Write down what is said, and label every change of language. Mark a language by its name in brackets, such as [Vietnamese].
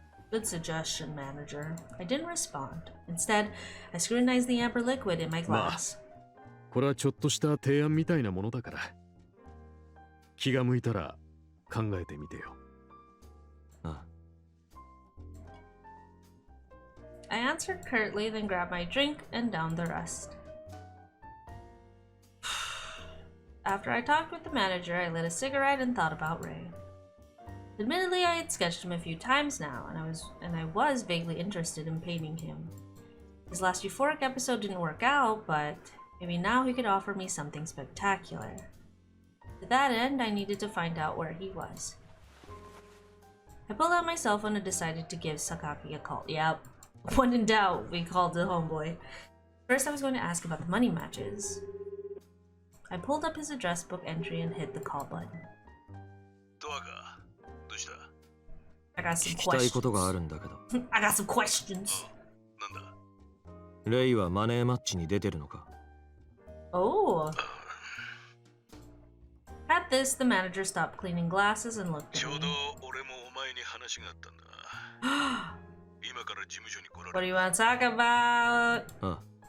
[English] Good suggestion, manager. I didn't respond. Instead, I scrutinized the amber liquid in my glass. [Japanese] これはちょっとした提案みたいなものだから、気が向いたら考えてみてよ。あ [English] I answered curtly, then grabbed my drink and downed the rest. After I talked with the manager, I lit a cigarette and thought about Ray. Admittedly, I had sketched him a few times now, and I was vaguely interested in painting him. His last euphoric episode didn't work out, but maybe now he could offer me something spectacular. To that end, I needed to find out where he was. I pulled out my cell phone and decided to give Sakaki a call. Yep. When in doubt, we called the homeboy. First, I was going to ask about the money matches. I pulled up his address book entry and hit the call button. I got some [Japanese] 聞きたい [English] questions. [Japanese] ことがあるんだけど。 [English] I got some questions. [Japanese] レイはマネーマッチに出てるのか？ [English] Oh. At this, the manager stopped cleaning glasses and looked at me. What do you want to talk about? あ、